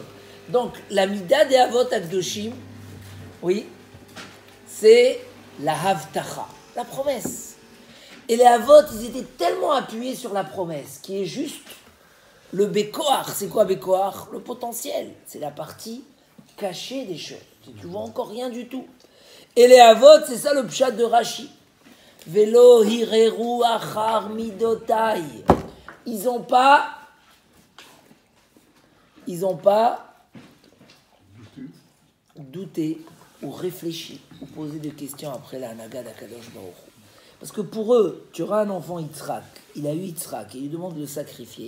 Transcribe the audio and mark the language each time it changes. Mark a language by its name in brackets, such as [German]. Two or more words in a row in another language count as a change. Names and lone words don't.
[French] Donc, la Mida des [Hebrew] אבות הקדושים, [French] oui, c'est la Havtacha, la promesse. Et les Avot, ils étaient tellement appuyés sur la promesse, qui est juste le Bekoar. C'est quoi Bekoar? Le potentiel. C'est la partie cachée des choses. Tu vois encore rien du tout. Et les Avot, c'est ça le pshat de Rashi. [Hebrew] ולא הרהרו אחר מדותיי. [French] Ils n'ont pas douté ou réfléchi ou posé des questions après la Hanaga d' [Hebrew] הקדוש ברוך הוא. [French] Parce que pour eux, tu auras un enfant Yitzhak, il a eu Yitzhak et il lui demande de le sacrifier.